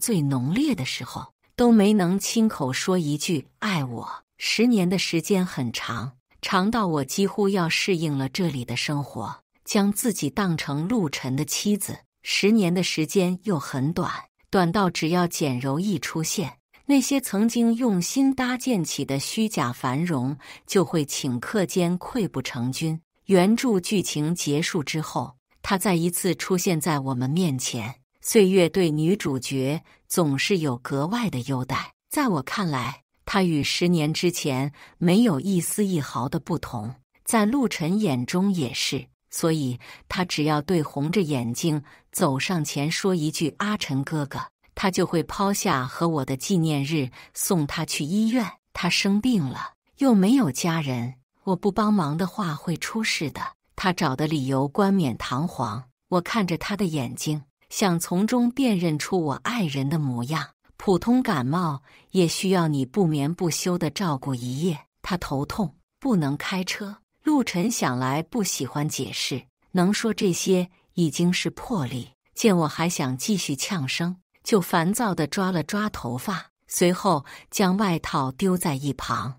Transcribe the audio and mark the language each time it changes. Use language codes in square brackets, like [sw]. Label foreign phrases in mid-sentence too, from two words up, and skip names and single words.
[zh] 最濃烈的時候，都沒能親口說一句愛我。10年的時間很長，長到我幾乎要適應了這裡的生活，將自己當成陸晨的妻子。10年的時間又很短，短到只要簡柔一出現，那些曾經用心搭建起的虛假繁榮就會頃刻間潰不成軍。原著劇情結束之後，他再一次出現在我們面前。歲月對女主角總是有格外的優待，在我看來，她與10年之前沒有一絲一毫的不同，在陸晨眼中也是。所以他只要對紅着眼睛走上前說一句阿晨哥哥，他就會拋下和我的紀念日送他去醫院。他生病了，又沒有家人，我不幫忙的話會出事的。他找的理由冠冕堂皇，我看着他的眼睛，想從中辨認出我愛人的模樣。普通感冒也需要你不眠不休地照顧一夜。他頭痛，不能開車。陸晨想來不喜歡解釋，能說這些已經是魄力。見我還想繼續嗆聲，就煩躁地抓了抓頭髮，隨後將外套丟在一旁。